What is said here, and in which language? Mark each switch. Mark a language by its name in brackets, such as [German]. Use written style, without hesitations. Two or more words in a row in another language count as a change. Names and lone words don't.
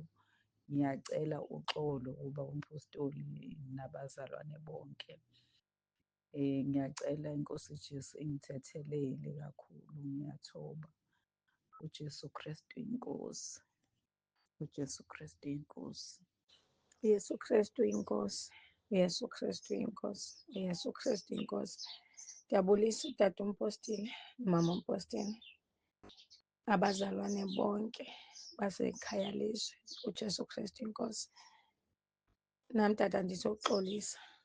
[Zulu] Ngiyacela uxolo kuba umpostoli nabazalwane bonke. Ngiyacela inkosi Jesu ingithethelele kakhulu, ngiyathoba. uJesu Kristu inkosi. uJesu Kristu inkosi. uYesu Kristu inkosi. uYesu Kristu inkosi. uYesu Kristu inkosi. Ngiyabulisa utata umpostile, umama umpostile, abazalwane bonke basekhaya lezwi. [Xhosa] uJesu Kristu inkosi. Nami tata ndizoxolisa.